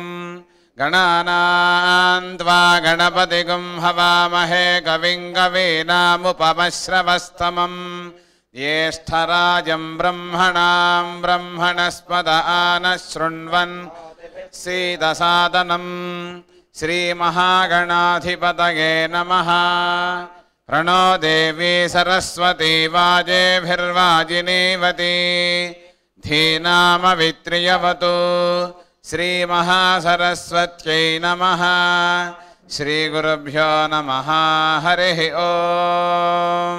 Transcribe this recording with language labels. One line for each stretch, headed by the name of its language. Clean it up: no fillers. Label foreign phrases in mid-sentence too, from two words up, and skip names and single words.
Sanskrit: गणानां त्वा गणपतिगुं हवामहे कविं कवीनामुपमश्रवस्तमं ज्येष्ठराजं ब्रह्मणां ब्रह्मणस्पद आनशृण्वन् सीदसादनं. श्रीमहागणाधिपतये नमः. प्रणो देवी सरस्वती वाजेभिर्वाजिनीवती धीनामवित्रियवतु. श्रीमहासरस्वत्यै नमः. श्रीगुरुभ्यो नमः. हरिः ओम्.